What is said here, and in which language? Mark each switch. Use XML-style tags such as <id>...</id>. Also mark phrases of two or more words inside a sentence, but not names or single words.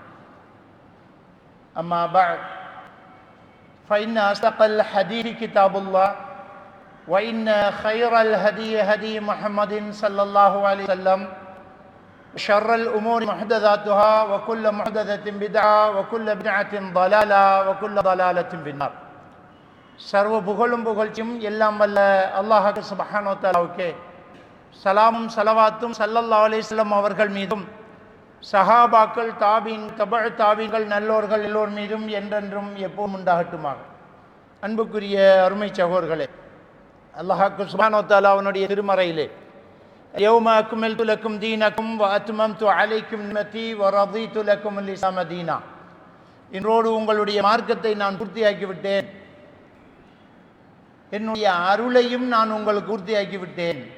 <ar>أما بعد فإن أصدق الحديث كتاب الله وإن خير الهدي هدي محمد صلى الله عليه وسلم وشر الأمور محدثاتها وكل محدثة بدعة وكل بدعة ضلالة وكل ضلالة في النار.</ar> <ta>சர்வ புகழும் புகழ்ச்சியும் எல்லாம் வல்ல அல்லாஹ்</ta> <ar>سبحانه و تعالى</ar> <ta>சலாமும் ஸலவாத்தும்</ta> <ar>صلى الله عليه وسلم</ar> <ta>அவர்கள் மீதும் சஹாபாக்கள் தாபீன் தபஅ தாபீன்கள் நல்லோர்கள் எல்லோர் மீதும் என்றென்றும் எப்போதும் உண்டாகட்டுமாக. அன்புக்குரிய அருமை சகோதரர்களே, அல்லாஹ்</ta> <ar>سبحانه و تعالى</ar> <ta>அவனுடைய திருமறையிலே</ta> <ar>اليوم أكملت لكم دينكم و أتممت عليكم نعمتي و رضيت لكم الإسلام دينا,</ar> <ta>இன்றோடு உங்களுடைய மார்க்கத்தை நான் பூர்த்தியாக்கி விட்டேன், என்னுடைய அருளையும் நான் உங்களுக்கு பூர்த்தியாக்கி விட்டேன்,</ta>